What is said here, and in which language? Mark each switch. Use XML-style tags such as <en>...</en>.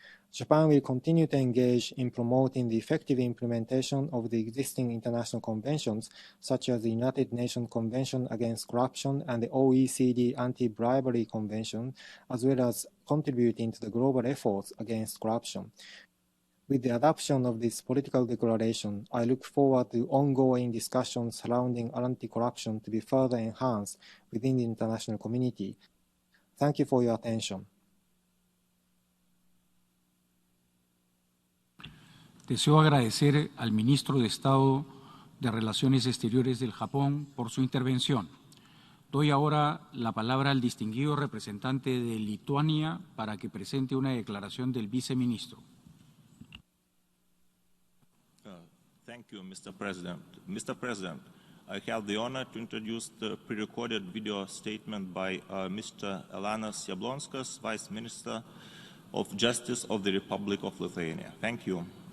<en>Japan will continue to engage in promoting the effective implementation of the existing international conventions, such as the United Nations Convention Against Corruption and the OECD Anti-Bribery Convention, as well as contributing to the global efforts against corruption. With the adoption of this political declaration, I look forward to ongoing discussions surrounding anti-corruption to be further enhanced within the international community. Thank you for your attention.</en> <es>Deseo agradecer al ministro de Estado de Relaciones Exteriores del Japón por su intervención. Doy ahora la palabra al distinguido representante de Lituania para que presente una declaración del viceministro.</es> <en>Thank you, Mr. President. Mr. President, I have the honor to introduce the pre-recorded video statement by Mr. Elanas Jablonskas, Vice Minister of Justice of the Republic of Lithuania. Thank you.</en>